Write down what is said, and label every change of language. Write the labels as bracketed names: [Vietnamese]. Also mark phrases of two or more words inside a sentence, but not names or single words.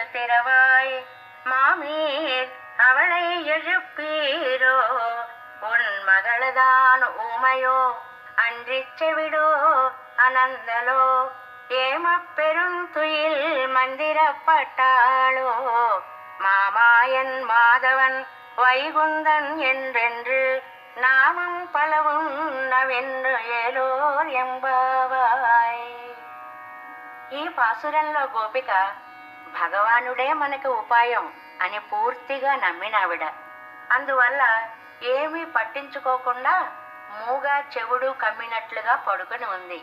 [Tamil] திறவாய் மாமீர் அவளை எழுப்பீரோ உன் மகளதான் ஊமையோ அன்றிச் செவிடோ அனந்தலோ ஏமப்பெருந்துயில் மந்திரப்பட்டாளோ மாமாயன் மாதவன் வைகுந்தன் என்றென்று நாமம் பலவும் நவின்று ஏலோர் எம்பாவாய். [Telugu] ఈ పాసురంలో గోపిక భగవానుడే మనకి ఉపాయం అని పూర్తిగా నమ్మినావిడ. అందువల్ల ఏమీ పట్టించుకోకుండా మూగా చెవుడు కమ్మినట్లుగా పడుకుని ఉంది.